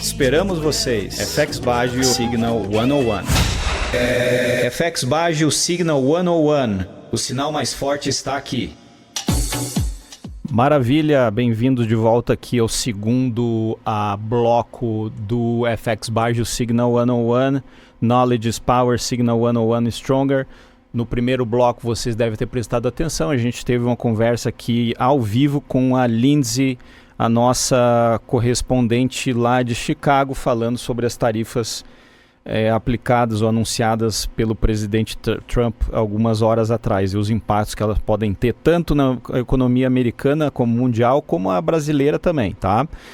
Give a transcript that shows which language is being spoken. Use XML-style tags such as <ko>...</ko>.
<pt>Esperamos vocês. FX Baggio Signal 101. FX Baggio Signal 101. O sinal mais forte está aqui. Maravilha, bem-vindos de volta aqui ao segundo bloco do FX Baggio Signal 101.</pt> <en>Knowledge is Power, Signal 101 Stronger.</en> <pt>No primeiro bloco vocês devem ter prestado atenção, a gente teve uma conversa aqui ao vivo com a Lindsay, a nossa correspondente lá de Chicago, falando sobre as tarifas aplicadas ou anunciadas pelo presidente Trump algumas horas atrás e os impactos que elas podem ter tanto na economia americana como mundial, como a brasileira também, tá?</pt>